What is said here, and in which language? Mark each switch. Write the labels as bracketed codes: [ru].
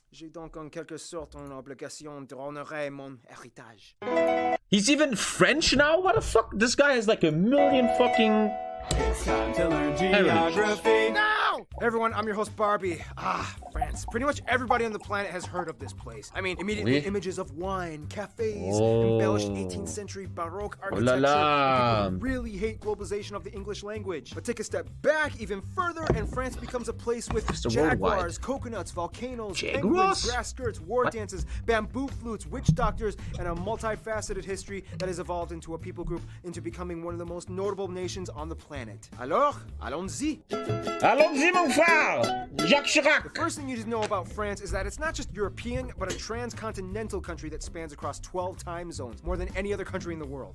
[fr] J'ai donc en quelque sorte une obligation de honorer mon héritage. [en] He's even French now? What the fuck? This guy has like a million fucking... It's time to learn geography now! Hey everyone, I'm your host Barbie. France. Pretty much everybody on the planet has heard of this place. I mean, immediately images of wine, cafes, embellished 18th century Baroque architecture. People really hate globalization of the English language. But take a step back even further and France becomes a place with jaguars, coconuts, volcanoes, penguins, grass skirts, war dances, bamboo flutes, witch doctors, and a multifaceted history that has evolved into a people group into becoming one of the most notable nations on the planet. [fr] Alors, allons-y! Allons-y, mon frère! Jacques Chirac! [en] The first thing you to know about France is that it's not just European, but a transcontinental country that spans across 12 time zones, more than any other country in the world.